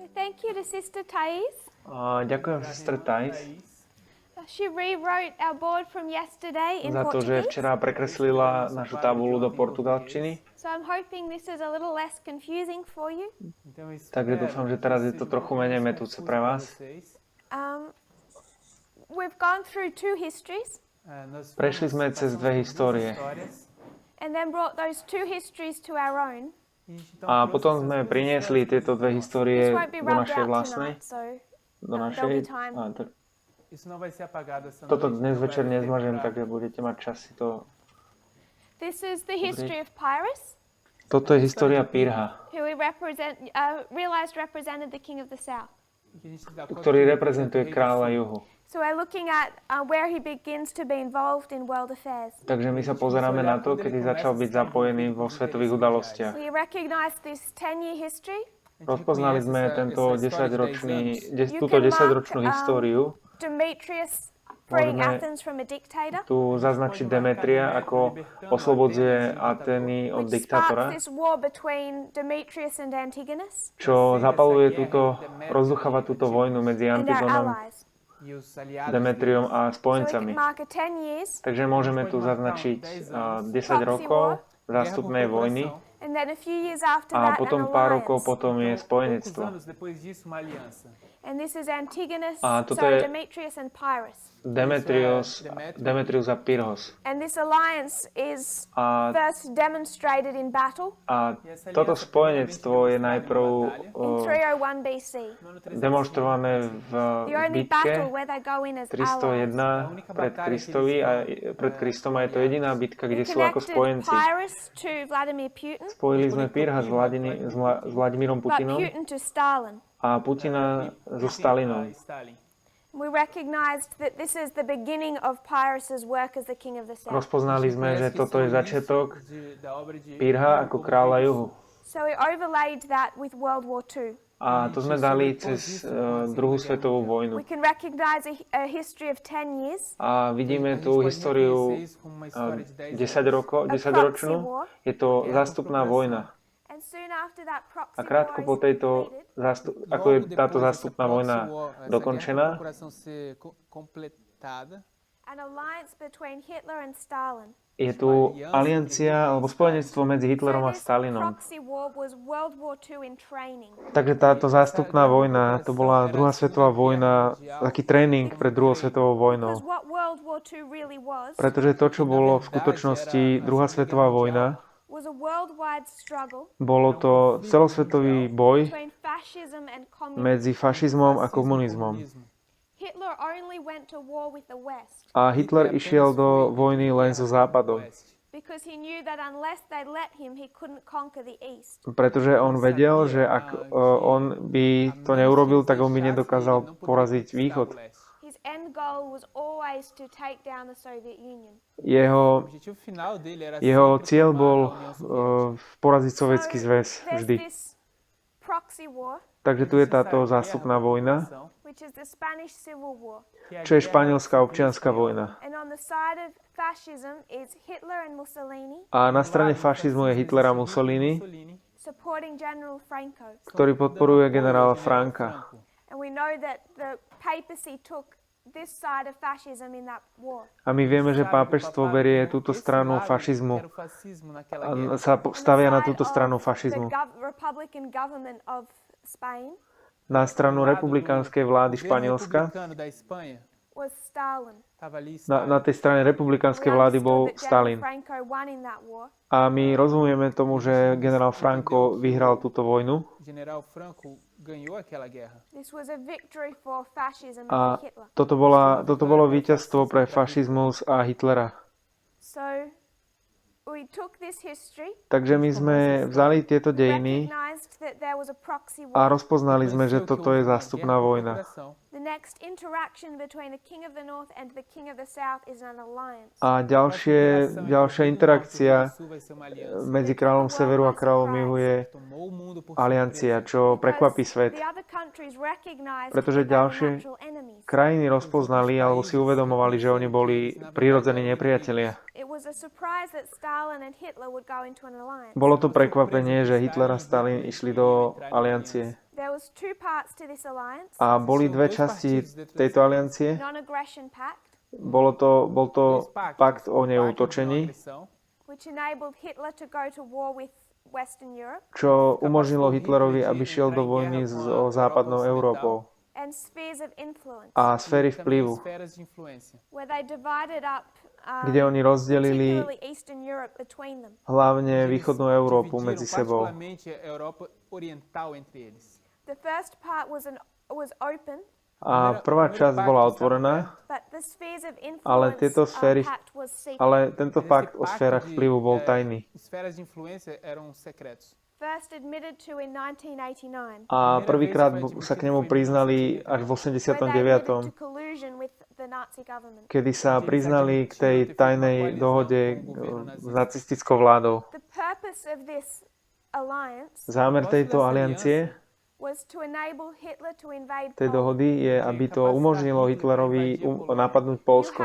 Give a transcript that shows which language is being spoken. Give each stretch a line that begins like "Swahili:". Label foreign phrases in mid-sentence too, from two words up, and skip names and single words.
English: thank you to Sister Thais.
Slovak: Ďakujem sestre Tess
English: She rewrote our board from yesterday in
Slovak: za to, že
English: Portuguese.
Slovak: včera prekreslila našu tabulu do portugalčiny.
English: So I'm hoping this is a little less confusing for you.
Slovak: Takže dúfam, že teraz je to trochu menej metúce pre vás.
English: We've gone through two histories
Slovak: Prešli sme cez dve histórie
English: and then brought those two histories to our own.
Slovak: a potom sme priniesli tieto dve histórie
English: This won't be
Slovak: do
English: rubbed
Slovak: našej
English: out
Slovak: vlastnej.
English: tonight, so
Slovak: Do
English: there'll
Slovak: našej.
English: be time.
Slovak: Toto dnes večer nezmažem, takže budete mať čas si to.
English: This is the history of Pyrrhus,
Slovak: Toto je história Pirha,
English: who we realized represented the king of the south.
Slovak: ktorý reprezentuje kráľa juhu.
English: So we're looking at where he begins to be involved in world affairs.
Slovak: Takže my sa pozeráme na to, kedy začal byť zapojený vo svetových udalostiach.
English: We recognize this 10-year history.
Slovak: Rozpoznali sme túto 10-ročnú históriu.
English: Demetrius freeing
Slovak: Môžeme
English: Athens from a dictator.
Slovak: tu zaznačiť Demetria, ako oslobodzuje Atény od
English: Which
Slovak: diktátora,
English: sparks this war between Demetrius and Antigonus
Slovak: čo rozducháva túto vojnu medzi
English: and our
Slovak: Antigonom,
English: allies.
Slovak: Demetriom a
English: So we
Slovak: spojencami.
English: can mark a 10 years
Slovak: Takže môžeme tu zaznačiť 10 rokov zástupnej vojny
English: and then a few years after
Slovak: a
English: that
Slovak: potom
English: an
Slovak: pár rokov
English: alliance.
Slovak: potom je spojenectvo.
English: And this is Antigonus,
Slovak: A toto je
English: Demetrius and Pyrrhus.
Slovak: Demetrius a Pyrrhos.
English: And this alliance is
Slovak: A,
English: first demonstrated in battle
Slovak: a toto spojenectvo je najprv
English: in 301 BC.
Slovak: demonstrované v
English: The only
Slovak: bitke
English: battle where they go in as allies.
Slovak: 301 pred Kristom a je to jediná bitka,
English: We
Slovak: kde sú ako
English: connected
Slovak: spojenci.
English: Pyrrhus to Vladimir Putin,
Slovak: Spojili sme Pirha s Vladimírom
English: but
Slovak: Putinom
English: Putin to Stalin.
Slovak: a Putina so Stalinom.
English: We recognized that this is the beginning of Pyrrhus's work as the king of the south.
Slovak: Rozpoznali sme, že toto je začiatok Pirha ako kráľa juhu.
English: So we overlaid that with World War II.
Slovak: A to sme dali cez druhú svetovú vojnu.
English: We can recognize a history of 10 years,
Slovak: A vidíme tú históriu 10-ročnú. Je to zástupná vojna.
English: and soon after that proxy
Slovak: A krátko po
English: war is
Slovak: tejto,
English: completed,
Slovak: ako je táto zástupná vojna dokončená,
English: an alliance between Hitler and Stalin.
Slovak: je tu aliancia alebo spojenectvo medzi Hitlerom a
English: So this
Slovak: Stalinom.
English: proxy war was World War II in training.
Slovak: Takže táto zástupná vojna, to bola druhá svetová vojna, taký tréning pred druhou svetovou vojnou.
English: Because what World War II really was
Slovak: Pretože to, čo bolo v skutočnosti druhá svetová vojna,
English: was a worldwide struggle
Slovak: bolo to celosvetový boj
English: between fascism and communism.
Slovak: medzi fašizmom a komunizmom.
English: Hitler only went to war with the West
Slovak: A Hitler išiel do vojny len so Západom,
English: because he knew that unless they let him, he couldn't conquer the East.
Slovak: pretože on vedel, že ak on by to neurobil, tak on by nedokázal poraziť Východ.
English: His end goal was always to take down the Soviet Union.
Slovak: Jeho cieľ bol poraziť Sovietsky zväz
English: There's
Slovak: vždy.
English: this proxy war,
Slovak: Takže tu je táto zástupná vojna,
English: which is the Spanish Civil War.
Slovak: čo je španielská občianska vojna.
English: And on the side of fascism is Hitler and Mussolini
Slovak: A na strane fašizmu je Hitler a Mussolini,
English: supporting General Franco.
Slovak: ktorý podporuje generála Franka.
English: And we know that the papacy took this side of fascism in that war.
Slovak: A my vieme, že pápežstvo berie túto stranu fašizmu a sa stavia na túto stranu fašizmu.
English: The Republican government of Spain
Slovak: Na stranu republikánskej vlády Španielska,
English: was Stalin.
Slovak: na tej strane republikánskej vlády bol Stalin.
English: Franco won in that war.
Slovak: A my rozumieme tomu, že generál Franco vyhral túto vojnu.
English: This was a victory for fascism
Slovak: A
English: and Hitler.
Slovak: toto bolo víťazstvo pre fašizmus a Hitlera.
English: So we took this history,
Slovak: Takže my sme vzali tieto dejiny
English: recognized that there was a proxy
Slovak: a
English: war.
Slovak: rozpoznali sme, že toto je zástupná vojna.
English: The next interaction between the king of the north and the king of the south is an alliance.
Slovak: A ďalšia interakcia medzi kráľom severu a kráľom juhu je aliancia, čo prekvapí svet.
English: The other countries recognized
Slovak: Pretože
English: that they were
Slovak: ďalšie
English: natural enemies.
Slovak: krajiny rozpoznali alebo si uvedomovali, že oni boli prirodzení nepriatelia.
English: It was a surprise that Stalin and Hitler would go into an alliance.
Slovak: Bolo to prekvapenie, že Hitler a Stalin išli do aliancie.
English: There there was two parts to this alliance.
Slovak: A boli dve časti tejto aliancie.
English: Non-aggression pact,
Slovak: Bol to pakt o neútočení,
English: which enabled Hitler to go to war with Western Europe.
Slovak: čo umožnilo Hitlerovi, aby šiel do vojny so západnou Európou.
English: And spheres of influence,
Slovak: A sféry vplyvu,
English: where they divided up
Slovak: kde oni rozdelili
English: particularly Eastern Europe between them.
Slovak: hlavne východnú Európu medzi sebou.
English: The first part was open,
Slovak: A prvá časť bola otvorená,
English: but the spheres of
Slovak: ale
English: influence pact was secret.
Slovak: ale tento pakt o sférach vplyvu bol tajný.
English: First admitted to in 1989.
Slovak: A prvýkrát sa k nemu priznali až v 89., kedy sa priznali k tej tajnej dohode s nacistickou vládou. Zámer tejto aliancie, tej dohody, je, aby to umožnilo Hitlerovi napadnúť Poľsko.